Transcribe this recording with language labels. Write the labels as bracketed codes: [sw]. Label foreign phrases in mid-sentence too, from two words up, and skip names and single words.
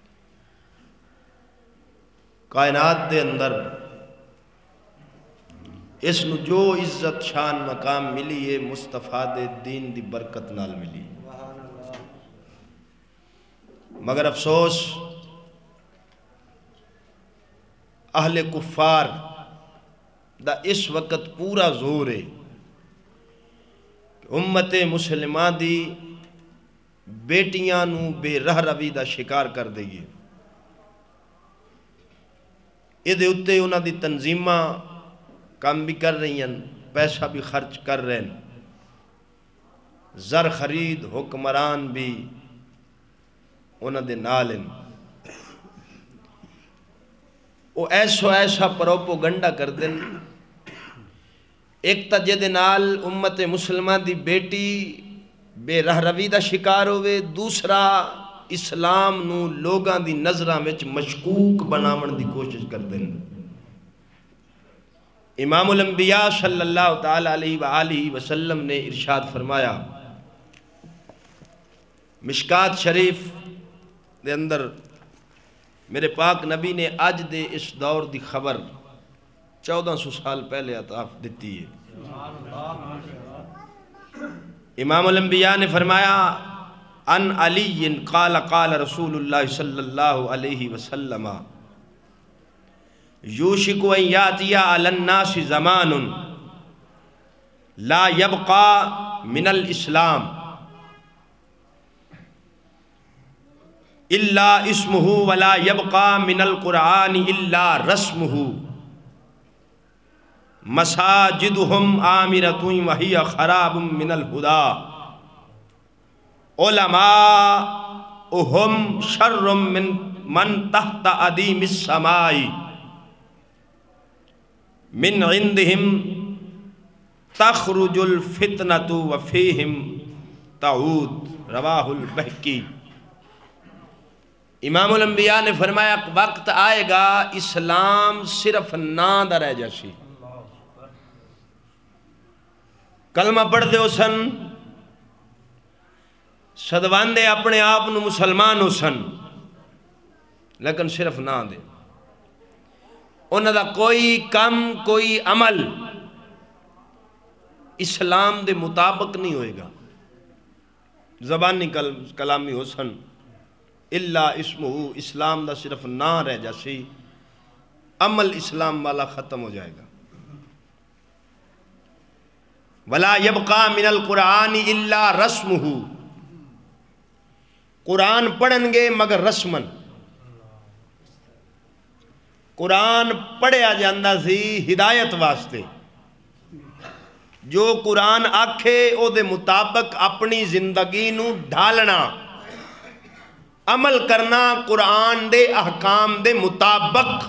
[pa] کائنات دے اندر اس نو جو عزت شان مقام ملی ہے مصطفیٰ دے دین دی برکت نال ملی، مگر افسوس اہل کفار دا اس وقت پورا زور ہے کہ امت مسلمہ دی بیٹیاں نو بے رہ روی دا شکار کر دئیے، ادھے اتے انہاں دی تنظیمہ کام بھی کر رہی ہیں، پیسہ بھی خرچ کر رہے ہیں، زر خرید حکمران بھی انہاں دے نال ہیں، وہ ایسا پروپوگنڈا کر دیں، ایک تا جے نال امت مسلمہ دی بیٹی بے رہ روی دا شکار ہوئے، دوسرا اسلام نو لوگاں دی نظراں وچ مشکوک بناون دی کوشش کر دیں۔ امام الانبیاء [ar] صلی اللہ تعالی علیہ وآلہ وسلم [pa] نے ارشاد فرمایا، مشکات شریف دے اندر میرے پاک نبی نے آج دے اس دور دی خبر 1400 سال پہلے عطا دیتی ہے۔ [ar] امام الانبیاء نے فرمایا، ان علی قال قال رسول اللہ صلی اللہ علیہ وسلم، یوشک ان یاتی علی الناس زمان لا یبقى من الاسلام الا اسمہ ولا یبقى من القرآن الا رسمہ مساجدہم آمرۃ وہی خراب من الہدی علماؤہم شر من تحت ادیم السماء من عندہم تخرج الفتنۃ وفیہم تعود، رواہ البہقی۔ [ur] امام الانبیاء نے فرمایا وقت آئے گا [pa] اسلام صرف نام دا رہ جاسی، کلمہ پڑھ دے سن، صدواندے اپنے آپ نو مسلمان ہو سن، لیکن صرف نہ دے، انہاں دا کوئی کم کوئی عمل اسلام دے مطابق نہیں ہوئے گا، زبانی کلامی ہو سن، [ar] الا اسمہ، [pa] اسلام دا صرف نہ رہ جاسی، عمل اسلام والا ختم ہو جائے گا۔ [ar] ولا یبقى من القرآن الا رسمہ، [pa] قرآن پڑھن گے مگر رسمن، قرآن پڑھیا جاندہ سی ہدایت واسطے، جو قرآن آکھے او دے مطابق اپنی زندگی نو ڈھالنا، عمل کرنا قرآن دے احکام دے مطابق۔